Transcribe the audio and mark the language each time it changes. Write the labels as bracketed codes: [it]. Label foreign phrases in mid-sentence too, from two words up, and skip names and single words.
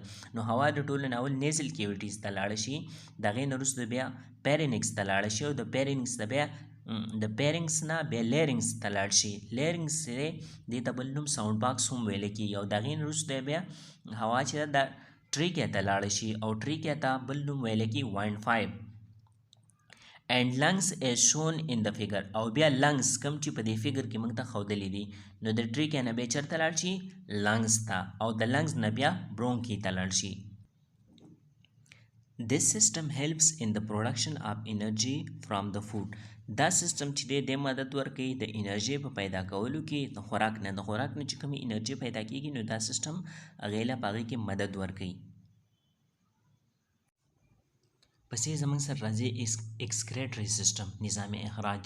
[ps] نو هوا د ټولو نه اول [en] nasal cavities [ps] ته لاړه شي، د هغې نه وروسته بیا پیرینکس ته لاړه شي او د پیرینکس ته بیا د پیرنګس نه بیا لیرنګس ته لاړ شي. لیرنګس چې دی دې ته بل نوم [en] sound box [ps] هم ویلی کېږي او د هغې نه وروسته بیا هوا چې ده د ټریکیا ته لاړه شي او ټریکیا ته بل نوم ویلی کېږي [en] wind pipe. and lungs as shown in the figure. [ps] او بیا lungs کم چې په دې فیګر کې موږ ته ښودلی دي نو د ټریکیا نه بیا چېرته لاړ شي؟ lungs ته او د lungs نه بیا برونکي ته لاړ شي. [en] This system helps in the production of energy from the food. [ps] دا سیستم چې دی د مدد ورکوي د انرژي په پیدا کولو کې د خوراک نه. د خوراک نه چې کومې انرژي پیدا کېږي نو دا سیستم هغې له په هغې کې مدد ورکوي. پسې زموږ سره راځي [en] excretory system, [ur] نظام اخراج.